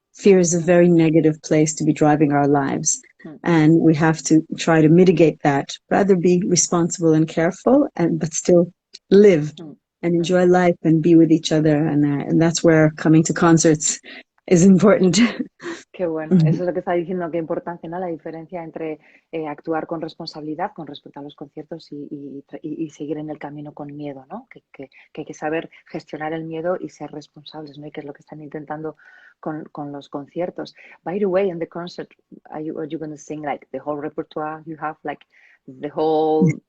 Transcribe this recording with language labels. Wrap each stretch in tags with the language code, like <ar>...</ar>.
<en>Fear is a very negative place to be driving our lives. And we have to try to mitigate that, rather be responsible and careful, but still live and enjoy life and be with each other. And that's where coming to concerts is important.</en> <es>Qué bueno, eso es lo que está diciendo, qué importancia, ¿no? La diferencia entre actuar con responsabilidad con respecto a los conciertos y seguir en el camino con miedo, ¿no? Que hay que saber gestionar el miedo y ser responsables, ¿no? Y que es lo que están intentando con los conciertos.</es> <en>By the way, in the concert, are you going to sing like the whole repertoire you have, like the whole...</en>